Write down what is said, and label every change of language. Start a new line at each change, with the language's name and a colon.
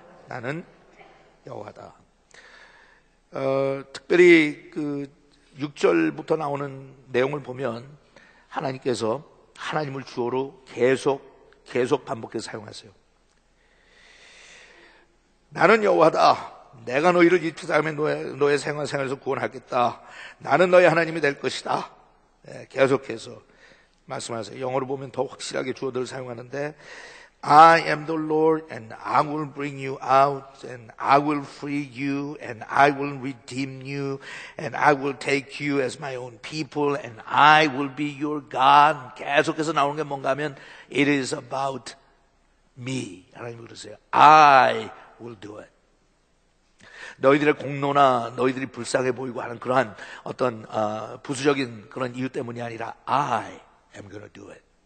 Korean: 나는 여호와다. 특별히 그 6절부터 나오는 내용을 보면 하나님께서 하나님을 주어로 계속 반복해서 사용하세요. 나는 여호와다. 내가 너희를 이집트 사람의 노예 생활에서 구원하겠다. 나는 너희 하나님이 될 것이다. 계속해서 말씀하세요. 영어로 보면 더 확실하게 주어들을 사용하는데
English: I am the Lord and I will bring you out and I will free you and I will redeem you and I will take you as my own people and I will be your God.
Korean: 계속해서 나오는 게 뭔가 하면
English: It is about me.
Korean: 하나님이 그러세요.
English: I will do it.
Korean: 너희들의 공로나 너희들이 불쌍해 보이고 하는 그러한 어떤 부수적인 그런 이유 때문이 아니라
English: I am going to do it.